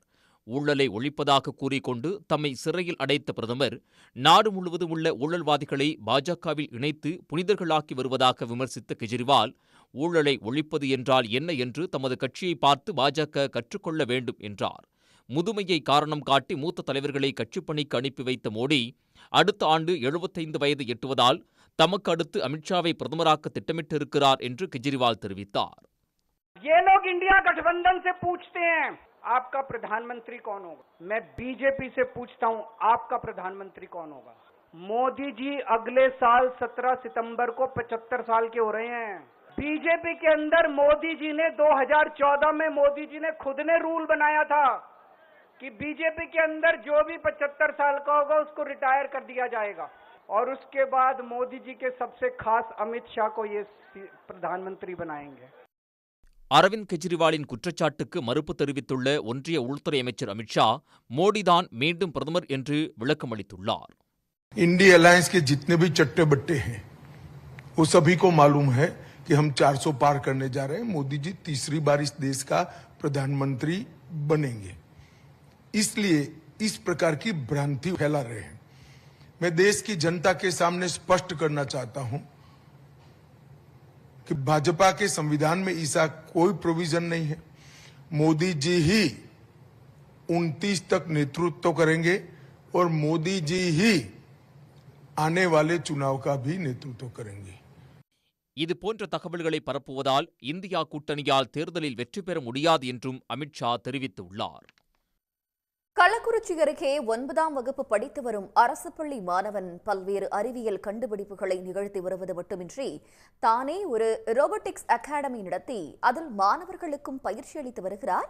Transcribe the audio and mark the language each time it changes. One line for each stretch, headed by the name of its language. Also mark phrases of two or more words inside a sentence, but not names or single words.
Tamil: ஊழலை ஒழிப்பதாக கூறிக்கொண்டு தம்மை சிறையில் அடைத்த பிரதமர் நாடு முழுவதும் உள்ள ஊழல்வாதிகளை பாஜகவில் இணைத்து புனிதர்களாக்கி வருவதாக விமர்சித்த கெஜ்ரிவால் ஊழலை ஒழிப்பது என்றால் என்ன என்று தமது கட்சியை பார்த்து பாஜக கற்றுக்கொள்ள வேண்டும் என்றார். முதுமையை காரணம் காட்டி மூத்த தலைவர்களை கட்சிப்பணிக்கு அனுப்பி வைத்த மோடி அடுத்த ஆண்டு 75 வயது எட்டுவதால் தமக்கு அடுத்து அமித்ஷாவை பிரதமராக்க திட்டமிட்டிருக்கிறார் என்று கெஜ்ரிவால் தெரிவித்தார்.
Hindi: ये लोग इंडिया गठबंधन से पूछते हैं आपका प्रधानमंत्री कौन होगा, मैं बीजेपी से पूछता हूं आपका प्रधानमंत्री कौन होगा। मोदी जी अगले साल 17 सितंबर को 75 साल के हो रहे हैं। बीजेपी के अंदर मोदी जी ने 2014 में मोदी जी ने खुद ने रूल बनाया था कि बीजेपी के अंदर जो भी 75 साल का होगा उसको रिटायर कर दिया जाएगा। और उसके बाद मोदी जी के सबसे खास अमित शाह को ये प्रधानमंत्री बनाएंगे।
Tamil: அரவிந்த் கெஜ்ரிவாலின் குற்றச்சாட்டுக்கு மறுப்பு தெரிவித்துள்ள ஒன்றிய உள்துறை அமைச்சர் அமித்ஷா மோடிதான் மீண்டும் பிரதமர் என்று விளக்கமளித்துள்ளார்.
Hindi: इंडी अलायंस के जितने भी चट्टे बट्टे हैं वो सभी को मालूम है कि हम 400 पार करने जा रहे हैं. मोदी जी तीसरी बार इस देश का प्रधानमंत्री बनेंगे, इसलिए इस प्रकार की भ्रांति फैला रहे हैं. मैं देश की जनता के सामने स्पष्ट करना चाहता हूं कि भाजपा के संविधान में ऐसा कोई प्रोविजन नहीं है. मोदी जी ही 29 तक नेतृत्व करेंगे और मोदी जी ही आने वाले चुनाव का भी नेतृत्व करेंगे.
Tamil: இது போன்ற தகவல்களை பரப்புவதால் இந்தியா கூட்டணியால் தேர்தலில் வெற்றி பெற முடியாது என்றும் அமித்ஷா தெரிவித்துள்ளார். கள்ளக்குறிச்சி அருகே 9ஆம் வகுப்பு படித்து வரும் அரசு பள்ளி மாணவன் பல்வேறு அறிவியல் கண்டுபிடிப்புகளை நிகழ்த்தி வருவது மட்டுமின்றி தானே ஒரு
English: robotics academy
Tamil: நடத்தி அதில் மாணவர்களுக்கும் பயிற்சி அளித்து வருகிறார்.